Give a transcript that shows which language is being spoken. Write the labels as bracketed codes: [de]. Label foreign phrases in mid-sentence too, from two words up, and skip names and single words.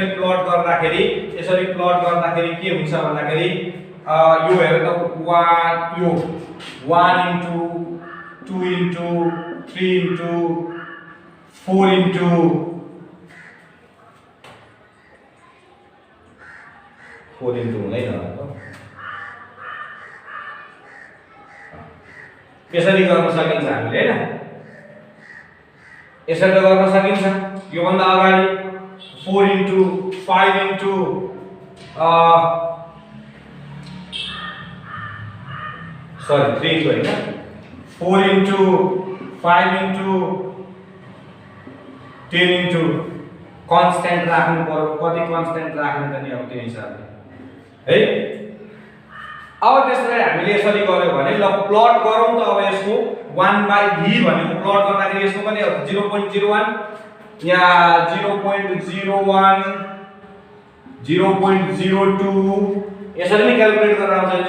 [ne] प्लट गर्दाखेरि के हुन्छ भन्दाखेरि यो हेर त 1 यो [en] 1 into 2 into 3 into 4 into [ne] हुँदैन यसरी गर्न सकिन्छ हामीले हैन यसरी गर्न सकिन्छ। यो भन्दा अगाडि [en] 4 into 5 into sorry 3 into [ne] हैन [en] 4 into 5 into 10 into constant [ne] राख्नु पर्यो। कति constant राख्ने त नि अब त्यो हिसाबले है। अब त्यसलाई हामीले यसरी गर्यो भने ल प्लट गरौँ त। अब यसको 1/v भनेको प्लट गर्दाखेरि यसको पनि 0.01 यहाँ 0.01 0.02 यसरी नै क्याल्कुलेट गरेर आउँछ।